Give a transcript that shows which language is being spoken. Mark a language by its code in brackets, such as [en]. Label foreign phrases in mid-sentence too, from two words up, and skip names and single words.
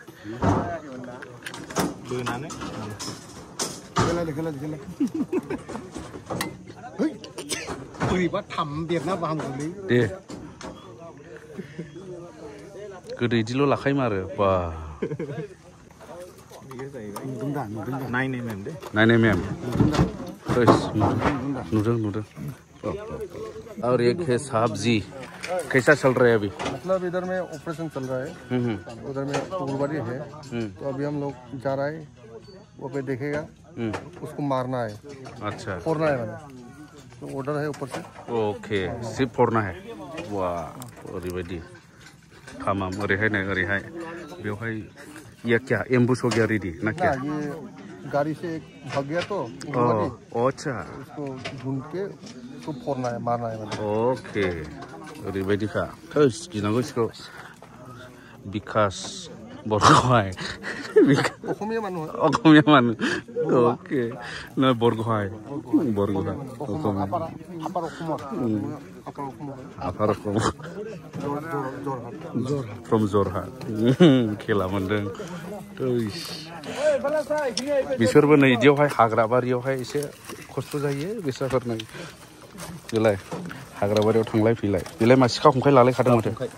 [brx] बोरैबा थामदेरना बाहामगौलै दे गोदो इदिल' लाखायोमोन आरो बा नायनाय मेम नुदों [hi] और एक है सब्जी कैसा चल रहा है अभी मतलब इधर में ऑपरेशन चल रहा है उधर में उग्रवादी है तो अभी हम लोग जा रहा है वो पे देखेगा उसको मारना है अच्छा फोड़ना है मैंने तो ऑर्डर है ऊपर से ओके सिर्फ फोड़ना है वाह [brx] ओरैबायदि खामाम ओरैहाय बेवहाय [hi] ये क्या एम्बुस हो गया रेडी ना क्या ये गाड़ी से एक भाग गया तो अच्छा उसको ढूंढ के उसको फोड़ना है मारना है मैंने [brx] ओके ओरैबायदिखा थोस गिनांगौ सिखौ बिकास बरगहाय [as] অসমীয়া মানুহ [brx] ओके ना बरगहाय आफार अखम फ्रम जरहाट खेला मोनदों बिसोरबो नै इदियावहाय हाग्रा बारियावहाय एसे खस्थ' जायो बिसोरफोरनो बेलाय हाग्रा बारियाव थांलाय फैलाय बेलाय मा सिखा खंखाय लालायखादों माथो